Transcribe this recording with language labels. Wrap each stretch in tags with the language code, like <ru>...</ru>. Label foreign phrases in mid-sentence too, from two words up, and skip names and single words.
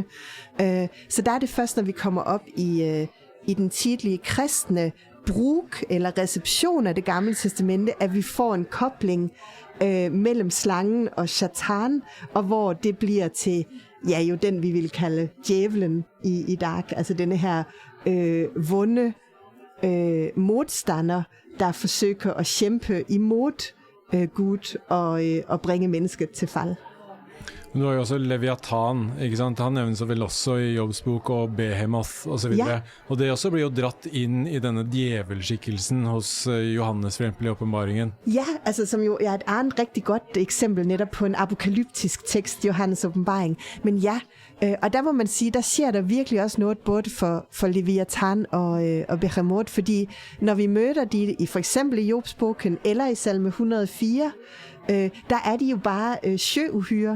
<da>Så der er det først, når vi kommer op i den tidlige kristne brug eller reception af det gamle testamente, at vi får en kobling mellem slangen og Shatan, og hvor det bliver til, ja, jo den vi vil kalde djævlen i dag, altså denne her vunde modstander, der forsøger at kæmpe imod Gud og bringe mennesket til fald.</da> <no>Men du har jo også Leviathan, ikke sant? Han nevnes vel også i Jobs bok, og Behemoth og så videre. Ja. Og det også blir jo dratt inn i denne djevelskikkelsen hos Johannes for eksempel i åpenbaringen.</no> <da>Ja, altså som jo er et andet rigtig godt eksempel netop på en apokalyptisk tekst, Johannes åbenbaring. Men ja, og der må man sige, der sker der virkelig også noget både for Leviathan og Behemoth, fordi når vi møder de i for eksempel i Jobs bogen eller i salme 104, der er de jo bare søuhyrer.</da>